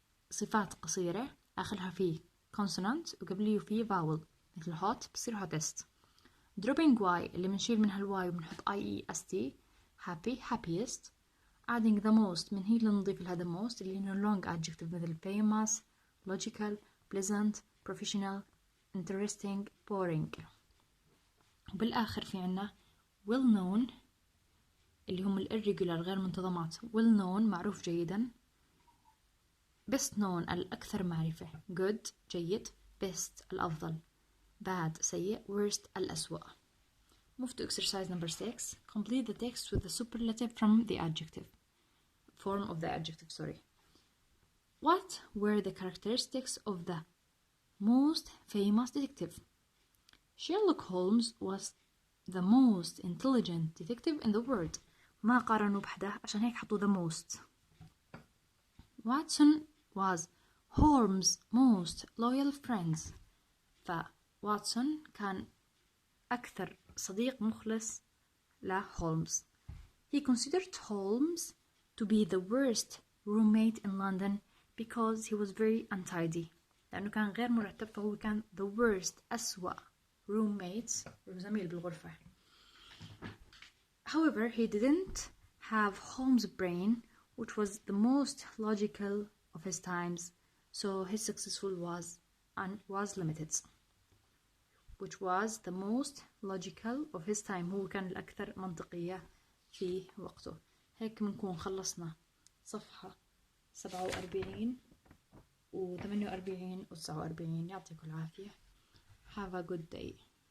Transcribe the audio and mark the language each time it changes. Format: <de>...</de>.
<ar>الصفات قصيرة آخرها فيه consonant وقبليه فيه vowel مثل hot بصير hottest. Dropping y اللي بنشيل منها الواي وبنحط iest happy happiest.</ar> <en>Adding the most</en> <ar>من هي اللي نضيف لها</ar> <en>the most اللي هي long adjective مثل famous, logical, pleasant, professional, interesting, boring.</en> <ar>وبالآخر في عنا well known اللي هم irregular غير منتظمات. well known معروف جيدا. best known الأكثر معرفة. good جيد. best الأفضل. bad سيء.</ar> <en>worst الأسوأ. Move to exercise number 6. Complete the text with the superlative from the adjective. Form of the adjective, sorry. What were the characteristics of the most famous detective? Sherlock Holmes was the most intelligent detective in the world.</en> <ar>ما قارنوا بحدا عشان هيك حطوا the most.</ar> <en>Watson was Holmes' most loyal friends.</en> <ar>فواتسون كان أكثر صديق مخلص لهولمز.</ar> <en>He considered Holmes to be the worst roommate in London because he was very untidy.</en> <ar>لأنه كان غير مرتب فهو كان the worst أسوأ roommates زميل بالغرفة.</ar> <en>However, he didn't have Holmes' brain, which was the most logical of his times, so his successful was limited. Which was the most logical of his time.</en> <ar>هو كان الأكثر منطقية في وقته. هيك بنكون خلصنا صفحة 47 و 48 و 49. يعطيكم العافية.</ar> <en>Have a good day.</en>